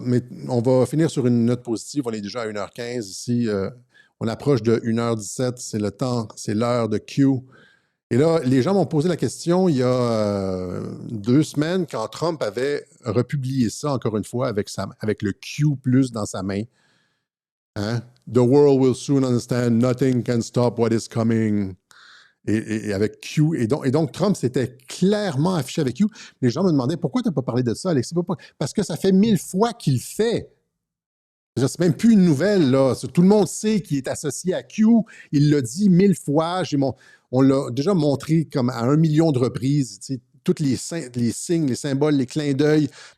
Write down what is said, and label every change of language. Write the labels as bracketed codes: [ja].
[fr] Mais on va finir sur une note positive. On est déjà à 1h15 ici. On approche de 1h17. C'est l'heure de Q. Et là, les gens m'ont posé la question il y a 2 semaines quand Trump avait republié ça, encore une fois, avec le Q+ dans sa main. Hein? [en] The world will soon understand nothing can stop what is coming. [fr] Et avec Q. Et donc, Trump s'était clairement affiché avec Q. Les gens me demandaient pourquoi tu n'as pas parlé de ça, Alexis? Parce que ça fait 1000 fois qu'il le fait. C'est même plus une nouvelle, là. Tout le monde sait qu'il est associé à Q. Il l'a dit 1000 fois. On l'a déjà montré comme à 1 million de reprises. Tu sais, tous les signes, les symboles, les clins d'œil.